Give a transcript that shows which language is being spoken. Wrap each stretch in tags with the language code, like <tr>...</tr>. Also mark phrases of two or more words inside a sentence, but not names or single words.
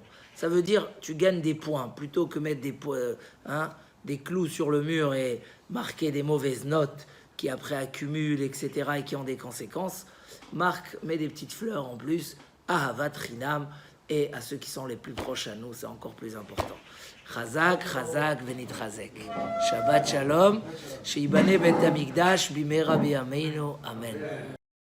<fr>Ça veut dire, tu gagnes des points, plutôt que mettre des clous sur le mur et marquer des mauvaises notes qui après accumulent, etc., et qui ont des conséquences. Marc met des petites fleurs en plus, à Ahavat Rinam, et à ceux qui sont les plus proches à nous, c'est encore plus important.</fr> <he>חזק, חזק, ונתחזק. שבת שלום, שייבנה בית המקדש, במהרה בימינו, אמן.</he>